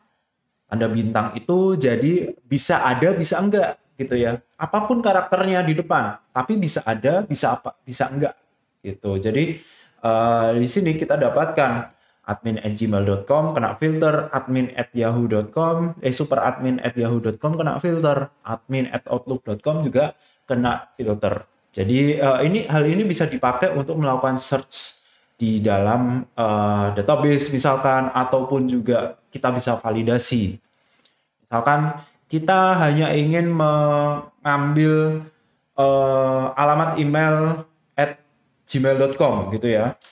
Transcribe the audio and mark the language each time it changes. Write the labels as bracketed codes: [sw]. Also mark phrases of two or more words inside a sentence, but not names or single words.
[id] Tanda bintang itu jadi bisa ada, bisa enggak gitu ya. Apapun karakternya di depan, tapi bisa ada, bisa apa, bisa enggak gitu. Jadi di sini kita dapatkan admin@gmail.com kena filter, admin@yahoo.com, superadmin@yahoo.com kena filter, admin@outlook.com juga kena filter. Jadi hal ini bisa dipakai untuk melakukan search di dalam database misalkan, ataupun juga kita bisa validasi. Misalkan kita hanya ingin mengambil alamat email @gmail.com gitu ya.